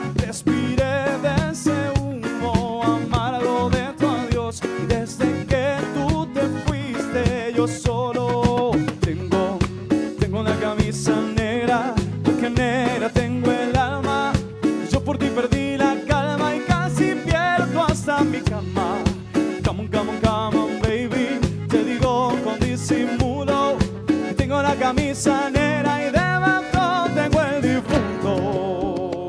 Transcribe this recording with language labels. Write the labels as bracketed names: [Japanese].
[Spanish] Respiré de ese humo amargo de tu adiós. Y desde que tú te fuiste yo solo tengo una camisa negra, porque negra tengo el alma. Yo por ti perdí la calma y casi pierdo hasta mi cama. [English] Come on, come on, come on, baby. [Spanish] Te digo con disimulo que tengo la camisa negra y debajo tengo el difunto.